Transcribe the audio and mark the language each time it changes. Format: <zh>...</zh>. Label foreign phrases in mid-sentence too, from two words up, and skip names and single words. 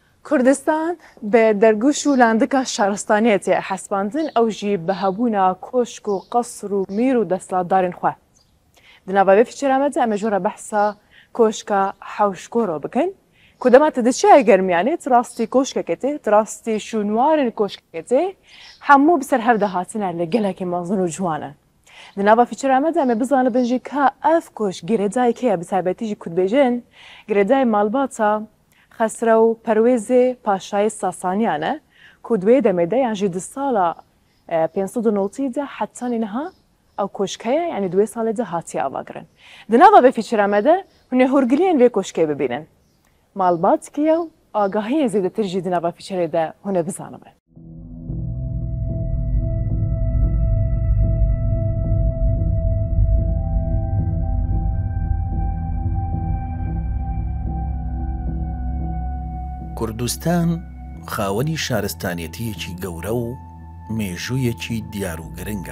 <ku>کوردستان بە دەرگوش و لاندکە شارستانیەتێ حەسباندن ئەو ژی بەهەبوونا کۆشک و قەسر و میر و دەسەڵاتدارên xwe. Di nava vê fîçêra me de em ê jî behsa koşka hewşgoro bikin ku dema te di çiyayê germiyanê ti rastî koşkekê tê, ti rastî şûnwarên koşkekê tê hemû bi ser hev de hatine li gelekî mezin û ciwan e. Di nava fîçêra me de em ê bizanibin jî ka ev koşk girêdayê kê ye bi taybetî jî ku dibêjin girêdayê malbata Xesra û Perwêzê Paşayê Sasaniyan e ku di wê demê de yan jî di sala 590 de hetanî niha ew koşkeye yani di wê salê de hatiye avagirin. Di nava vê fîçêra me de hûn ê hûrgiliyên vê koşkê bibînin. Malbatkiye û agahiyên zêdetir jî di nava fîçêrê de hûn ê bizanibin.</ku> <ckb>کوردستان خاوەنی شارستانیەتیەکی گەورە و مێژوویەکی دیار و گرنگە.</ckb>